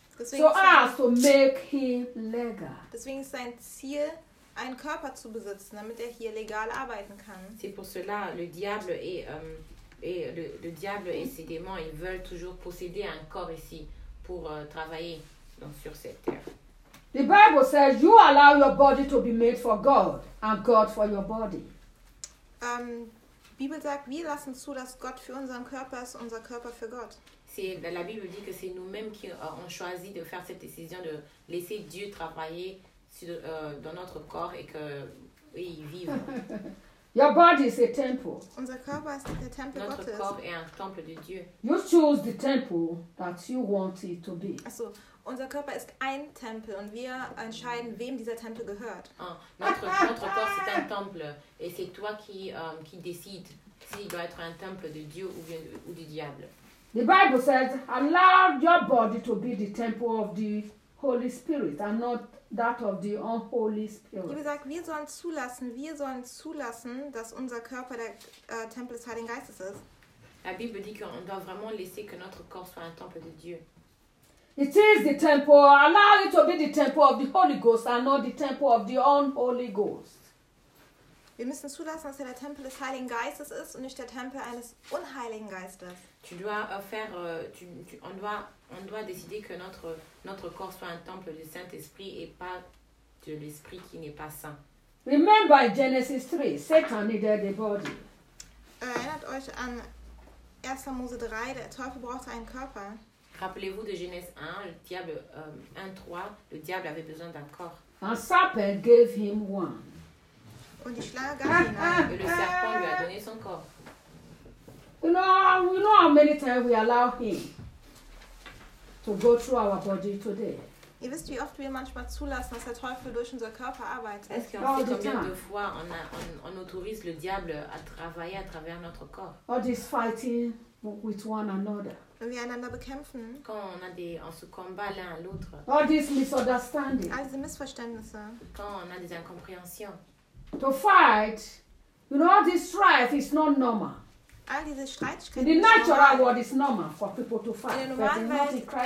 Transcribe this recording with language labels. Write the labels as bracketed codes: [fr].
[de] Deswegen [en] so as to make him legal. [de] Deswegen ist sein Ziel, einen Körper zu besitzen, damit er hier legal arbeiten kann. [fr] C'est pour cela le diable est et le diable et ses démons, ils veulent toujours posséder un corps ici pour travailler donc sur cette terre. [en] The Bible says you allow your body to be made for God and God for your body. [de] Bibel sagt, wir lassen zu, dass Gott für unseren Körper ist, unser Körper für Gott. [fr] C'est la Bible dit que c'est nous-mêmes qui avons choisi de faire cette décision de laisser Dieu travailler sur, dans notre corps et que oui, il vive. [en] Your body is a temple. [de] Unser Körper ist der Tempel [fr] notre [de] Gottes. [fr] Corps est un temple de Dieu. [en] You choose the temple that you want it to be. [de] Also, unser Körper ist ein Tempel und wir entscheiden, wem dieser Tempel gehört. [fr] Notre corps c'est un temple et c'est toi qui décides s'il doit être un temple de Dieu ou du diable. [en] The Bible says, allow your body to be the temple of the Holy Spirit and not that of the unholy spirit. [de] Wie gesagt, wir sollen zulassen, dass unser Körper der Tempel des Heiligen Geistes ist. [fr] La Bible dit qu'on doit vraiment laisser que notre corps soit un temple de Dieu. [en] It is the temple. Allow it to be the temple of the Holy Ghost and not the temple of the unholy ghost. [de] Wir müssen zulassen, dass er der Tempel des Heiligen Geistes ist und nicht der Tempel eines unheiligen Geistes. [fr] Tu dois faire, on doit décider que notre corps soit un temple du Saint-Esprit et pas de l'Esprit qui n'est pas saint. [en] Remember in Genesis 3, Satan needed a body. [de] Erinnert euch an 1. Mose 3, der Teufel brauchte einen Körper. [fr] Rappelez-vous de Genèse 1, le diable 1-3, le diable avait besoin d'un corps. [en] A serpent gave him one. [de] Und die Schlange gab ihm einen. [fr] Et le serpent lui a donné son corps. [en] You know how many times we allow him to go through our body today. [de] Ihr wisst, wie oft wir manchmal zulassen, dass der Teufel durch unser Körper arbeitet. [fr] Est-ce qu'on sait combien de fois on autorise le diable à travailler à travers notre corps? [en] All this fighting with one another. [de] Wenn wir einander bekämpfen. [fr] Quand on se combat l'un à l'autre. [en] All this misunderstanding. [de] All diese Missverständnisse. [fr] Quand on a des incompréhensions. [en] To fight, you know, all this strife is not normal. [de] All diese Streitigkeiten in der normalen Welt,